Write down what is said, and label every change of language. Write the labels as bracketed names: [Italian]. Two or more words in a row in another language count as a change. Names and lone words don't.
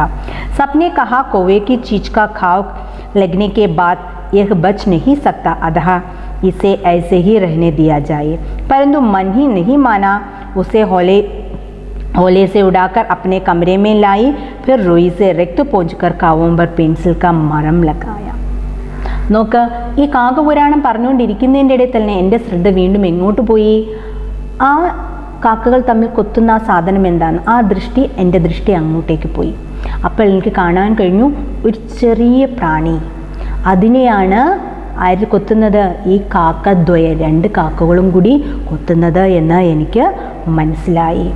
[Hindi] सबने कहा कौवे की चीज का खाव लगने के बाद यह बच नहीं सकता, अतः इसे ऐसे ही रहने दिया जाए. परंतु मन ही नहीं माना, उसे होले से उड़ाकर अपने कमरे में लाई, फिर रुई से रिक्त पोंछकर कावों पर पेंसिल का मरम लगाया. [Malayalam] നോക്ക്, ഈ കാക്കപുരാണം പറഞ്ഞുകൊണ്ടിരിക്കുന്നതിൻ്റെ ഇടയിൽ തന്നെ എൻ്റെ ശ്രദ്ധ വീണ്ടും എങ്ങോട്ട് പോയി, ആ കാക്കകൾ തമ്മിൽ കൊത്തുന്ന ആ സാധനം എന്താണ്, ആ ദൃഷ്ടി എൻ്റെ ദൃഷ്ടി അങ്ങോട്ടേക്ക് പോയി. അപ്പോൾ എനിക്ക് കാണാൻ കഴിഞ്ഞു ഒരു ചെറിയ പ്രാണി, അതിനെയാണ് ആര് കൊത്തുന്നത്, ഈ കാക്കദ്വയ 2 കാക്കകളും കൂടി കൊത്തുന്നത് എന്ന് എനിക്ക് മനസ്സിലായി.